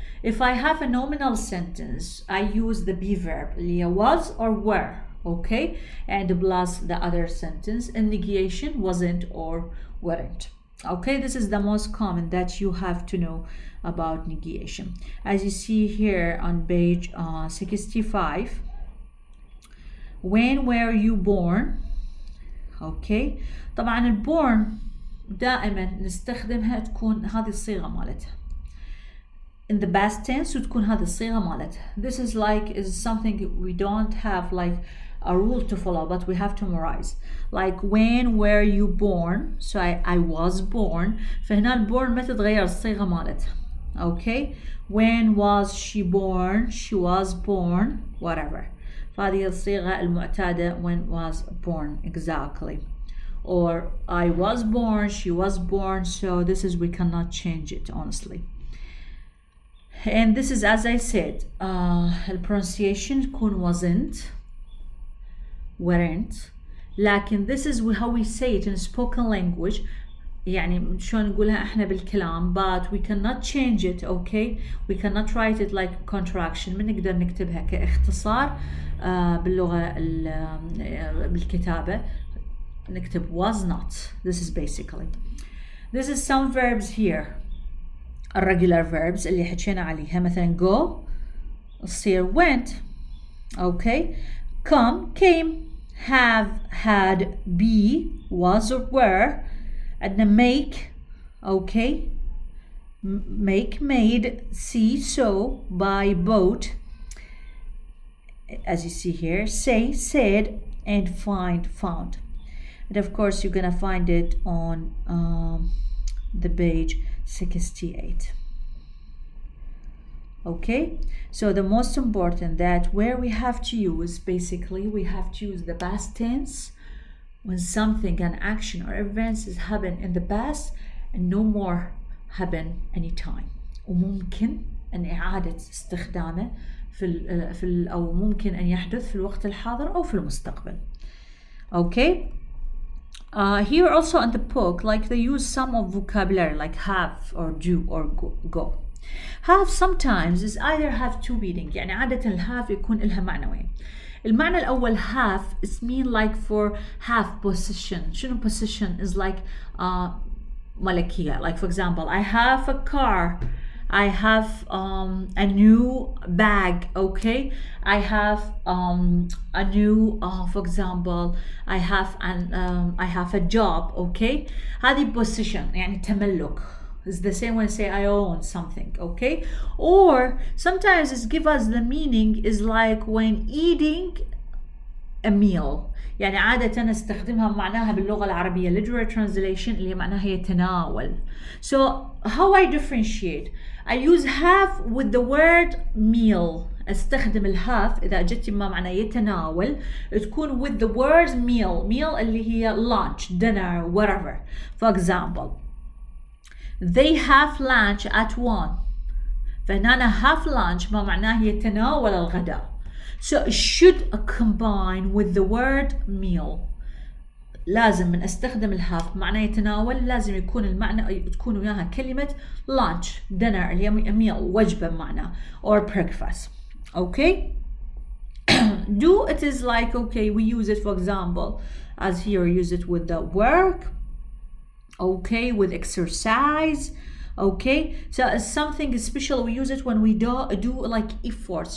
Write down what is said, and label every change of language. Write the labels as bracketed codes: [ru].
[en] If I have a nominal sentence, I use the be verb اللي was or were, okay, and plus the other sentence. In negation, wasn't or weren't. Okay, this is the most common that you have to know about negation. As you see here on page 65, when were you born? [ar] Okay, طبعا الborn دائما نستخدمها تكون هذه الصيغة مالتها [en] in the past tense, [ar] وتكون هذه الصيغة مالتها. [en] This is like is something we don't have like a rule to follow, but we have to memorize. Like when were you born? So I was born. [ar] فهنا الborn ما تتغير الصيغة مالتها. [en] Okay, when was she born? She was born, whatever. [ar] فهذه الصيغة المعتادة [en] when was born exactly. Or I was born, she was born. So this is, we cannot change it honestly. And this is, as I said, the pronunciation تكون wasn't, weren't, لكن this is how we say it in spoken language. [ar] يعني شلون نقولها احنا بالكلام [en] but we cannot change it. okay, we cannot write it like contraction. [ar] ما نقدر نكتبها كاختصار باللغة بالكتابة نكتب was not. [en] This is basically, this is some verbs here, irregular verbs [ar] اللي حكينا عليها. [en] مثلا go تصير went. okay, come came, have had be was or were. [ar] عندنا make. [en] okay, make made, see saw, buy bought, as you see here, say said, and find found. And of course you're gonna find it on the page 68. okay, so the most important that where we have to use, basically we have to use the past tense when something, an action or events is happen in the past and no more happen anytime. [ar] وممكن أن إعادة استخدامه أو ممكن أن يحدث في الوقت الحاضر أو في المستقبل. [en] okay, here also in the book, like they use some of vocabulary like have or do or go. have sometimes is either have two meaning. [ar] يعني عادة الهاف يكون لها معنوين. المعنى الأول [en] have is mean like for have possession. شنو possession is like ملكية. like for example, I have a car, I have a new bag. okay, I have a new for example, I have a job. [ar] okay, هذه possession يعني تملك. [en] It's the same when I say I own something. okay, or sometimes it give us the meaning is like when eating a meal. [ar] يعني عادة نستخدمها معناها باللغة العربية [en] literal translation [ar] اللي معناها يتناول. [en] so how I differentiate, I use have with the word meal. [ar] استخدم الهاف إذا جت ما معناه يتناول تكون [en] with the word meal [ar] اللي هي lunch, dinner, whatever. [en] for example, they have lunch at 1. [ar] فهنا have lunch ما معناه يتناول الغداء. [en] so it should combine with the word meal. [ar] لازم من استخدم الهاف معناه يتناول لازم يكون المعنى تكون وياها كلمة lunch, dinner اللي هي meal وجبة معناه or breakfast. [en] okay, do it is like okay, we use it for example as here use it with the work. okay, with exercise. okay, so it's something special we use it when we do like efforts.